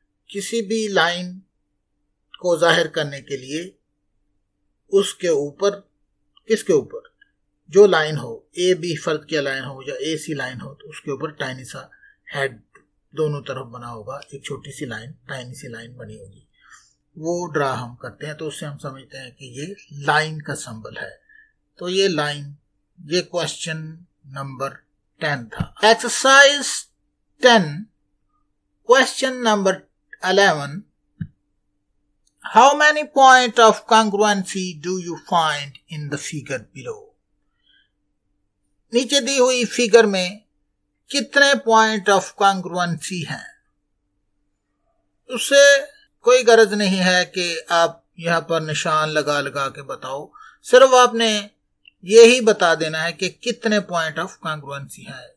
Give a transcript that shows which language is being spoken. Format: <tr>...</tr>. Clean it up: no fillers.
<hi>किसी भी लाइन को जाहिर करने के लिए उसके ऊपर, किसके ऊपर, जो लाइन हो, ए बी फर्द की लाइन हो या ए सी लाइन हो, तो उसके ऊपर टाइनी सा हेड दोनों तरफ बना होगा, एक छोटी सी लाइन टाइनी सी लाइन बनी होगी। वो ड्रा हम करते हैं तो उससे हम समझते हैं कि ये लाइन का सिंबल है। तो ये लाइन, ये क्वेश्चन नंबर 10 था।</hi> <en>Exercise 10 question number 11, how many point of congruency do you find in the figure below?</en> <hi>नीचे दी हुई फिगर में कितने पॉइंट ऑफ congruency हैं। उससे कोई गरज नहीं है कि आप यहां पर निशान लगा लगा के बताओ, सिर्फ आपने यही बता देना है कि कितने पॉइंट ऑफ congruency है।</hi>